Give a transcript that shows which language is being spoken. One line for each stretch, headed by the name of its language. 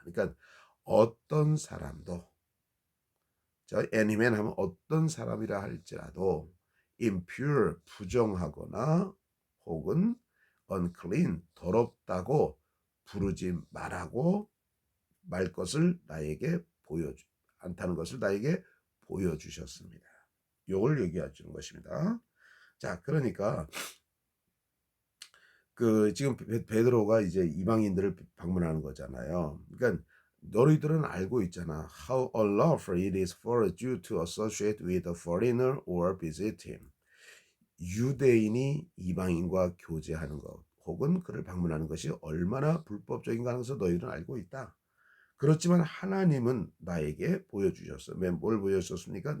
Korean: 그러니까 어떤 사람도 자, any man 하면 어떤 사람이라 할지라도 impure 부정하거나 혹은 unclean 더럽다고 부르지 말라고 말 것을 나에게 보여주 않다는 것을 나에게 보여주셨습니다. 요걸 얘기해 주는 것입니다. 자, 그러니까 그 지금 베드로가 이제 이방인들을 방문하는 거잖아요. 그러니까 너희들은 알고 있잖아.
English: How unlawful it is for a Jew to associate with a foreigner or visit him.
Korean: 유대인이 이방인과 교제하는 것 혹은 그를 방문하는 것이 얼마나 불법적인가 하는 것을 너희들은 알고 있다. 그렇지만 하나님은 나에게 보여주셨어. 뭘 보여주셨습니까?